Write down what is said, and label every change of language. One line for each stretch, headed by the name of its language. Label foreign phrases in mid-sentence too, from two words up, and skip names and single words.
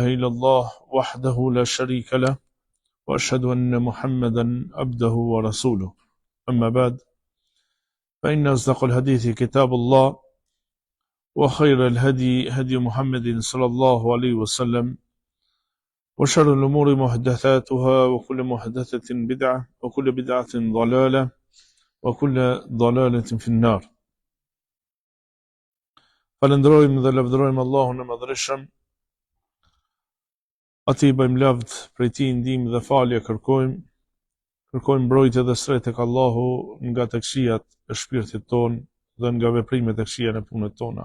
Arabic: إلا الله وحده لا شريك له وأشهد أن محمدا عبده ورسوله أما بعد فإن أصدق الحديث كتاب الله وخير الهدي هدي محمد صلى الله عليه وسلم وشر الأمور محدثاتها وكل محدثة بدعة وكل بدعة ضلالة وكل ضلالة في النار.
Albanian: Falënderojmë dhe lavdërojmë Allahun e Madhërisëm. Atij bëjmë lavd, prej tij ndihmë dhe falje kërkojmë mbrojtje dhe sret tek Allahu nga të këqijat e shpirtit ton dhe nga veprimet e këqija në punët tona.